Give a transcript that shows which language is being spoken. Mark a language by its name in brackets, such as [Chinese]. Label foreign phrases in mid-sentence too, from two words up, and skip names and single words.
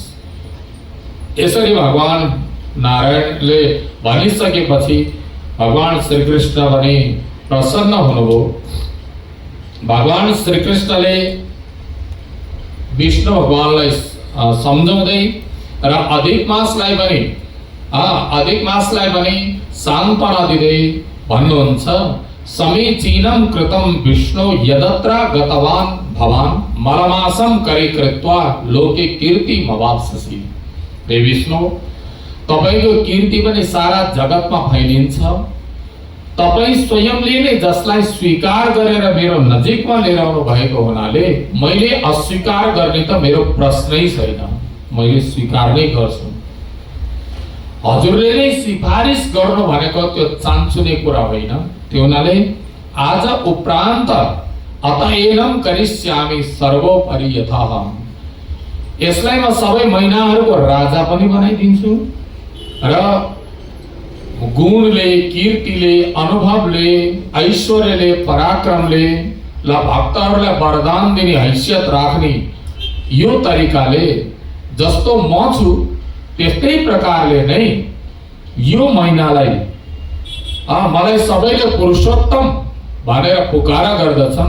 [Nepali] यसरी भगवान नारायणले भनिसकेपछि भगवान श्रीकृष्ण पनि प्रसन्न हुनुभयो। भगवान श्रीकृष्णले विष्णु भगवानलाई सम्झाउँदै र अधिक मासलाई पनि सान्त्वना दिँदै भन्नुहुन्छ, [Sanskrit] समीचीनं कृतं विष्णु यदत्र गतवान भवान मलमासं करीकृत्वा लोके कीर्तिमवाप्स्यसि। [Nepali] हे विष्णु, तपाईको कीर्ति पनि सारा जगतमा फैलिन्छ। तपाई स्वयंले नै जसलाई स्वीकार गरेर मेरो नजिकमा लिएर आउनु भएको हुनाले मैले अस्वीकार गर्ने त मेरो प्रश्नै छैन, मैले स्वीकार नै गर्छु। हजुरले नै सिफारिस गर्नु भनेको त्यो चान्चुने कुरा होइन। त्यो हुनाले आज उपरान्त [Sanskrit] अतएनं करिष्यामि सर्वोपरि यथाहम्। [Nepali] यसलाई म सबै महिनाहरूको राजा पनि बनाइदिन्छु र गुणले, कीर्तिले, अनुभवले, ऐश्वर्यले, पराक्रमले ल भक्तहरूलाई वरदान दिने हैसियत राख्ने यो तरिकाले जस्तो म छु त्यस्तै प्रकारले नै यो महिनालाई मलाई सबैले पुरुषोत्तम भनेर पुकारा गर्दछन्।